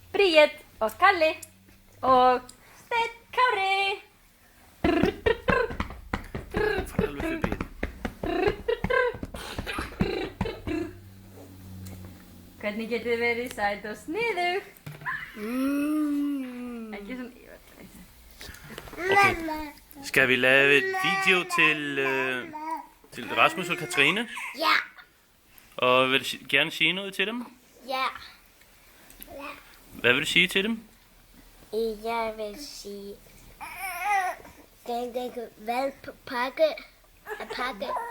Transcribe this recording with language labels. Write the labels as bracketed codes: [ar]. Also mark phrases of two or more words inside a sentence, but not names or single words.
[is] Bríet og Kalli og Steinn Kári. Alveg fyrir. Hvernig getur þið verið sæt og sniðug? [da] Ekki sådan... Okay. Skal vi lave et video til Rasmus og Katrine? Ja. Og vil du gerne sige noget til dem? Ja. Hvad vil du sige til dem? Jeg vil sige... Den valgpakke at pakke.